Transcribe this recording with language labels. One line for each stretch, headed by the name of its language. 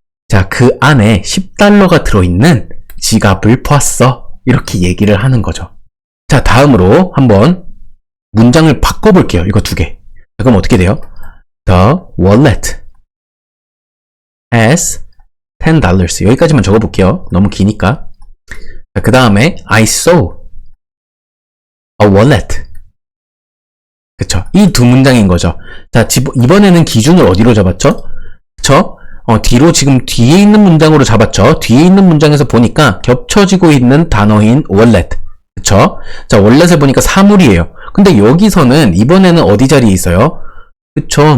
Korean: 자, 그 안에 $10가 들어있는 지갑을 보았어. 이렇게 얘기를 하는 거죠. 자, 다음으로 한번 문장을 바꿔볼게요. 이거 두 개. 자, 그럼 어떻게 돼요?
English: The wallet has $10.
Korean: 여기까지만 적어볼게요. 너무 기니까. 자, 그 다음에
English: I saw a wallet.
Korean: 그쵸? 이 두 문장인 거죠. 자, 이번에는 기준을 어디로 잡았죠? 그쵸? 뒤로 지금 뒤에 있는 문장으로 잡았죠? 뒤에 있는 문장에서 보니까 겹쳐지고 있는 단어인 wallet. 그쵸? 자, wallet을 보니까 사물이에요. 근데 여기서는 이번에는 어디 자리에 있어요? 그쵸?